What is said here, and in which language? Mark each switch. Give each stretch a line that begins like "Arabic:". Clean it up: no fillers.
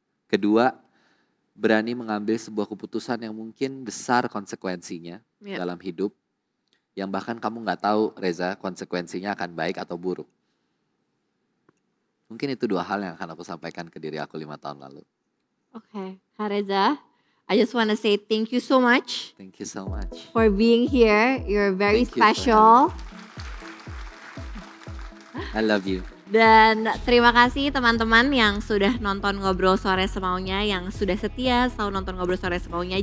Indonesian: Kedua, berani mengambil sebuah keputusan yang mungkin besar konsekuensinya dalam hidup. Yang bahkan kamu gak tahu Reza konsekuensinya akan baik atau buruk. Mungkin itu 2 hal yang akan aku sampaikan ke diri aku 5 tahun lalu.
English: Oke, Kak Reza, I just want to say thank you so much. Thank you so much. For being here, you're very special. I love you.
Indonesian: Dan terima kasih teman-teman yang sudah nonton Ngobrol Sore Semaunya, yang sudah setia selalu nonton Ngobrol Sore Semaunya.